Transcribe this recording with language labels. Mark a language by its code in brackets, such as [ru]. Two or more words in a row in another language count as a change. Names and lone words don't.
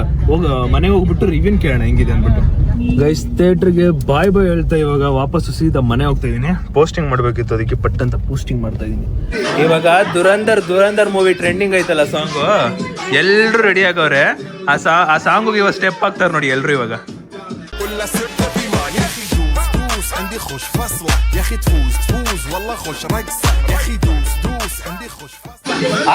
[kn] ಮನೆಗೆ ಹೋಗ್ಬಿಟ್ಟು ರಿವ್ಯೂನ್ ಕೇಳೋಣ ಹೆಂಗಿದೆ ಅಂದ್ಬಿಟ್ಟು. ಗೈಸ್, ಥಿಯೇಟ್ರಿಗೆ ಬಾಯ್ ಹೇಳ್ತಾ ಇವಾಗ ವಾಪಸ್ ಸೀದಾ ಮನೆ ಹೋಗ್ತಾ ಇದೀನಿ. ಪೋಸ್ಟಿಂಗ್ ಮಾಡ್ಬೇಕಿತ್ತು, ಅದಕ್ಕೆ ಪಟ್ ಅಂತ ಪೋಸ್ಟಿಂಗ್ ಮಾಡ್ತಾ ಇದೀನಿ. ಇವಾಗ ದುರಂದರ್ [en] movie trending [kn] ಐತಲ್ಲ ಸಾಂಗು, ಎಲ್ರು ರೆಡಿ ಆಗವ್ರೆ. ಆ ಸಾಂಗಿಗೆ ಇವಾಗ ಸ್ಟೆಪ್ ಹಾಕ್ತಾರೆ ನೋಡಿ ಎಲ್ರು ಇವಾಗ. [ar] عندي خوش فصلة يا اخي تفوز والله خوش رقصة يا اخي دوس عندي خوش فصلة.